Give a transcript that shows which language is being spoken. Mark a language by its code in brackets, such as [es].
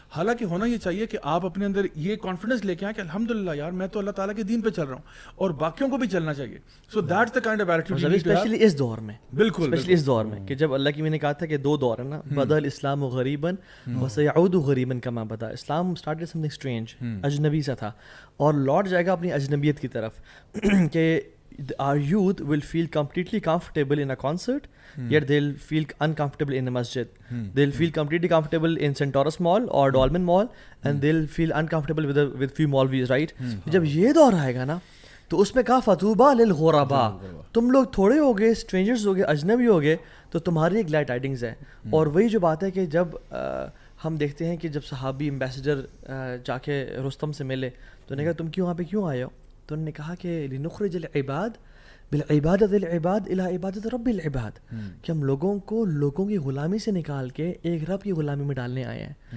[ur] حالانکہ ہونا یہ چاہیے کہ آپ اپنے اندر یہ کانفیڈنس لے کے آئیں کہ الحمدللہ یار میں تو اللہ تعالیٰ کے دین پہ چل رہا ہوں, اور باقیوں کو بھی چلنا چاہیے. [en] so that's the kind of attitude, [ur] especially اس دور میں, بالکل اسپیشلی اس دور میں کہ جب اللہ کی میں نے کہا تھا کہ 2 دور ہے نا, [ar] بدأ الاسلام غریبا وسيعود غریبا كما بدا. [ur] اسلام [en] started something strange, [ur] اجنبی سا تھا, اور لوٹ جائے گا اپنی اجنبیت کی طرف. [en] کہ our youth will feel completely comfortable in a concert, yet they'll feel uncomfortable in a masjid. They'll feel completely comfortable in Centaurus Mall or Dolmen Mall, and they'll feel uncomfortable with few Maulvis, right? [ur] جب یہ دور آئے گا نا تو اس میں کہا [ar] فطوبى للغرباء, [ur] تم لوگ تھوڑے ہو گئے, اسٹرینجرز ہو گئے, اجنبی ہو گئے, تو تمہاری ایک گلیڈ ٹائڈنگز ہے. اور وہی جو بات ہے کہ جب ہم دیکھتے ہیں کہ جب صحابی امبیسڈر جا کے رستم سے ملے تو نے کہا تم کیوں وہاں پہ کیوں آئے ہو؟ تو انہوں نے کہا کہ [ar] لنخرج العباد بالعبادت العباد الى عبادت رب العباد, [ur] کہ ہم لوگوں کو لوگوں کی غلامی سے نکال کے ایک رب کی غلامی میں ڈالنے آئے ہیں.